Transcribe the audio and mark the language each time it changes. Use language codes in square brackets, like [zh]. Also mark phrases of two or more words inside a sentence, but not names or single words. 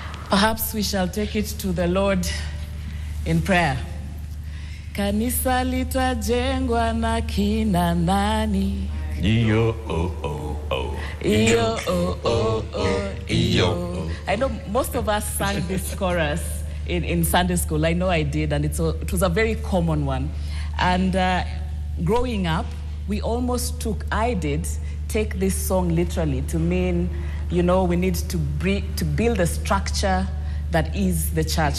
[en] Perhaps we shall take it to the Lord in prayer. [sw] Kanisa litajengwa na kina nani? Iyo, oh, oh, oh. Iyo, oh, oh, oh. Iyo. [en] I know most of us sang this chorus in Sunday school. I know I did, and it was a very common one. And growing up, I did take this song literally to mean, you know, we need to build a structure that is the church.